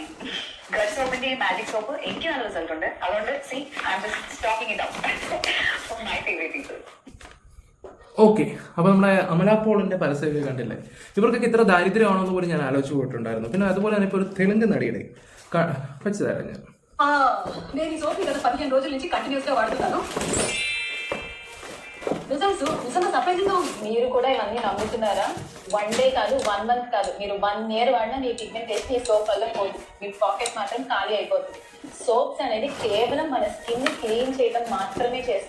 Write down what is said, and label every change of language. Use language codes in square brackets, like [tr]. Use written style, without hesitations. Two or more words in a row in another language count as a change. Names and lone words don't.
[ml] ഗഡ് സോപ്പിന്റെ ഈ മാജിക് സോപ്പ് എനിക്ക് നല്ല റിസൾട്ട് ഉണ്ട്. അതുകൊണ്ട് [en] See I am just stocking it out for my favourite people. [ml] ഓക്കെ, അപ്പോൾ നമ്മുടെ അമല പോളിന്റെ പരസ്യമൊക്കെ കണ്ടില്ലേ? ഇവർക്കൊക്കെ ഇത്ര ദാരിദ്ര്യമാണെന്ന് പോലും ഞാൻ ആലോചിച്ച് പോയിട്ടുണ്ടായിരുന്നു. പിന്നെ അതുപോലെ തന്നെ ഇപ്പോൾ ഒരു തെലുങ്ക് നടിയുടെ വെച്ച് തരാം ഞാൻ. [te] నేను ఈ సోప్ గత 15 రోజుల నుంచి కంటిన్యూస్ గా వాడుతున్నాను. రిజల్ట్స్ నిజంగా సర్ప్రైజింగ్ గా ఉంది. మీరు కూడా ఇవన్నీ నమ్ముతున్నారా? 1 డే కాదు, 1 month కాదు, మీరు 1 year వాడినా మీ పిగ్మెంటేషన్ ఈ సోప్ వల్ల పోదు. మీ పాకెట్ మాత్రం ఖాళీ అయిపోతుంది. సోప్స్ అనేది కేవలం మన స్కిన్ ని క్లీన్ చేయడం మాత్రమే చేస్తుంది.